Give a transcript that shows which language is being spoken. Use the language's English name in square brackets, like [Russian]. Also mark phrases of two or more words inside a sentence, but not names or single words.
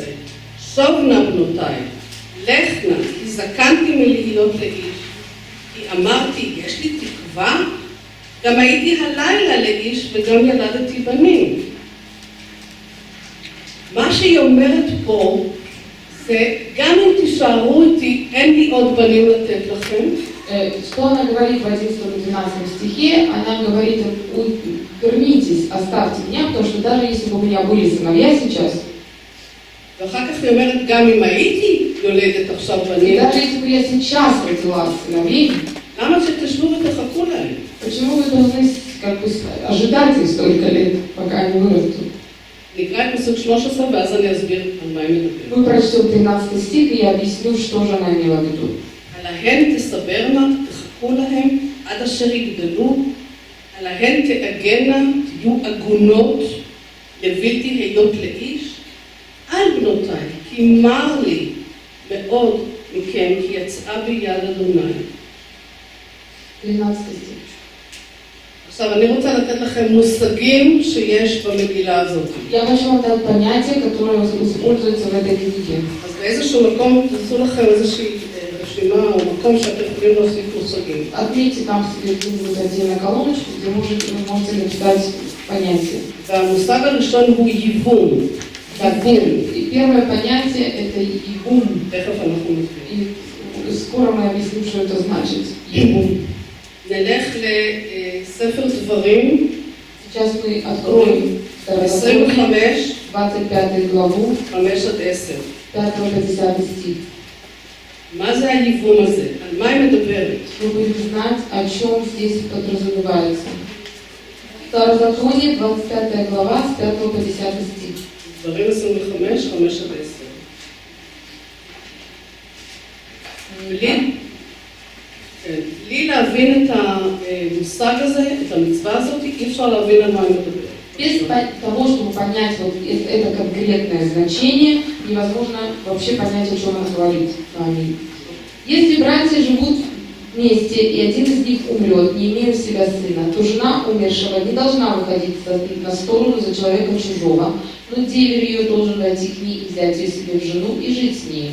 [Hebrew] שוב נא בנותיי, לכנה, כי זקנתי מלהיות לאיש, כי אמרתי, יש לי תקווה? גם הייתי הלילה לאיש וגם ילדתי בנים. מה שהיא אומרת פה, זה גם אם תישארו איתי, אין לי עוד בנים לתת לכם. [Russian] Что она говорит в 11-12 стихе? Она говорит, вернитесь, оставьте меня, потому что даже если бы у меня были сыновья сейчас, [Hebrew] ואחר כך היא אומרת, גם אם הייתי יולדת עכשיו בנים, [Russian] даже если бы я сейчас родила сыновей, [Hebrew] למה שתשבו ותחכו להם? [Russian] почему вы должны как бы ожидать их столько лет, пока они вырастут? [Hebrew] נקרא את פסוק 13 ואז אני אסביר על מה היא מדברת. [Russian] Мы прочтем 13 стих, и я объясню, что же она имела в виду. [Hebrew] עליהן תסברנה, תחכו להם עד אשר יגדלו, עליהן תאגנה, תהיו עגונות לבלתי היות לאיש, על בנותיי, כי מר לי מאוד מכם, כי יצאה בי יד אדוני. [Russian] 13 стих. [Hebrew] עכשיו, אני רוצה לתת לכם מושגים שיש במגילה הזאת. [Russian] Я хочу вам дать понятие, которое используется в этой книге. [Hebrew] אז באיזשהו מקום תעשו לכם איזושהי רשימה או מקום שאתם יכולים להוסיף מושגים. [Russian] Отметьте там себе где-нибудь отдельно колоночку, где вы можете написать понятие. [Hebrew] והמושג הראשון הוא ייבום. [Russian] И первое понятие это ибум. [Hebrew] תכף אנחנו נסביר. [Russian] И скоро мы объясним, что это значит. Ибум. [Hebrew] נלך לספר דברים. [Russian] Сейчас мы откроем 25, 25 главу, 5-10. 5-10 стих. [Hebrew] מה זה הייבום הזה? על מה היא מדברת? [Russian] Вы будете знать, о чем здесь подразумевается. Второзаконие, 25 глава, с 5 по 10 стих. [Hebrew] דברים 25, 5-10. בלי להבין את המושג הזה, את המצווה הזאת, אי אפשר להבין על מה היא מדברת. [Russian] Без того, чтобы понять вот это конкретное значение, невозможно вообще понять, о чем она говорит с вами. Если братья живут вместе, и один из них умрет, не имея у себя сына, то жена умершего не должна выходить на сторону за человека чужого, но деверь ее должен войти к ней и взять ее себе в жену и жить с ней.